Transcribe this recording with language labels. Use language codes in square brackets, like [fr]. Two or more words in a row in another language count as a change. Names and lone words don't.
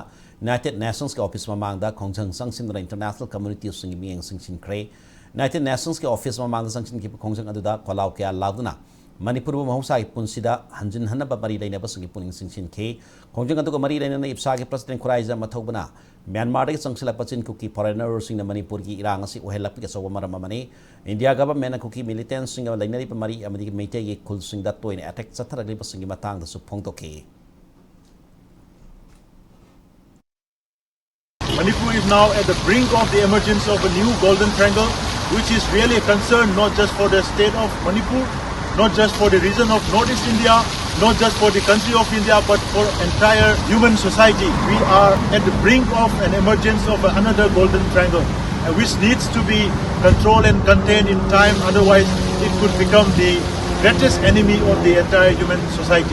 [mni] United Nations ke office mamangda khongjang sangsindra [en] international community [mni] singi mieng singsin kre United Nations ke office mamangda sangsin ki khongjang aduda kolau ke lauduna Manipur bu mahusai punsida hanjin hanaba mari laina basingi puning singsin ke khongjang aduga mari laina ipsagi president Kuraijam athobana Myanmar ke sangsila pachin kuki foreigners sing na Manipur ki irang asi ohelap ke sawa maramamani India government kuki militants sing lainari pamari amadi MEETEI ki khul sing da toin attack chatharagli pasingi matang da su phongtoke [en] Manipur is now at the brink of the emergence of a new golden triangle, which is really a concern not just for the state of Manipur, not just for the region of Northeast India, not just for the country of India, but for entire human society. We are at the brink of an emergence of another golden triangle, which needs to be controlled and contained in time, otherwise it could become the greatest enemy of the entire human society.